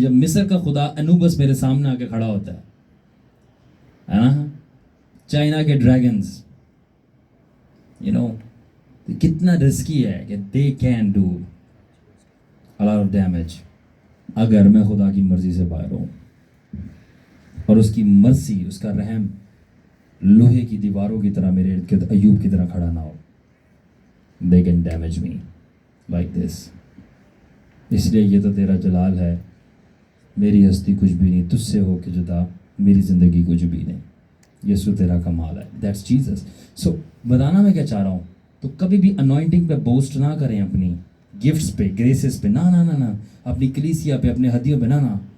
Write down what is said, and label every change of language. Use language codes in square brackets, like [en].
[ur] جب مصر کا خدا انوبس میرے سامنے آ کے کھڑا ہوتا ہے نا, چائنا کے ڈریگنز کتنا رسکی ہے کہ [en] they can do a lot of damage [ur] اگر میں خدا کی مرضی سے باہر ہوں اور اس کی مرضی, اس کا رحم لوہے کی دیواروں کی طرح میرے ارد گرد ایوب کی طرح کھڑا نہ ہو. [en] they can damage me like this. [ur] اس لیے یہ تو تیرا جلال ہے, میری ہستی کچھ بھی نہیں, تجھ سے ہو کے جدا میری زندگی کچھ بھی نہیں. یسوع تیرا کمال ہے. [en] That's Jesus. [ur] سو بتانا میں کیا چاہ رہا ہوں, تو کبھی بھی انوائنٹنگ پہ بوسٹ نہ کریں, اپنی گفٹس پہ, گریسز پہ, نہ اپنی کلیسیا پہ, اپنے ہدیوں پہ نہ.